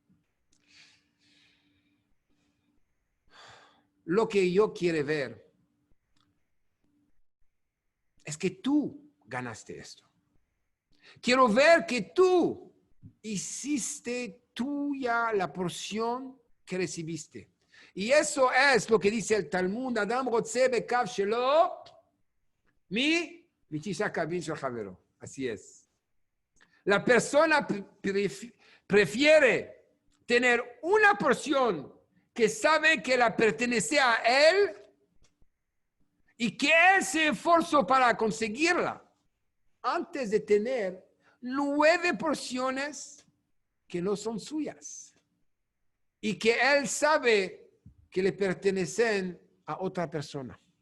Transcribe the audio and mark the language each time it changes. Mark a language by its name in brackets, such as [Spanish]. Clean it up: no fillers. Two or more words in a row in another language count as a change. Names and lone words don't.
[Spanish] Lo que yo quiero ver es que tú ganaste esto. Quiero ver que tú hiciste tuya la porción que recibiste. Y eso es lo que dice el Talmud. [Hebrew] אדם רוצה בקב שלו מי קבין של חברו. [Spanish] Así es. La persona prefiere tener una porción que sabe que la pertenece a él y que él se esforzó para conseguirla, antes de tener 9 porciones que no son suyas y que él sabe que le pertenecen a otra persona.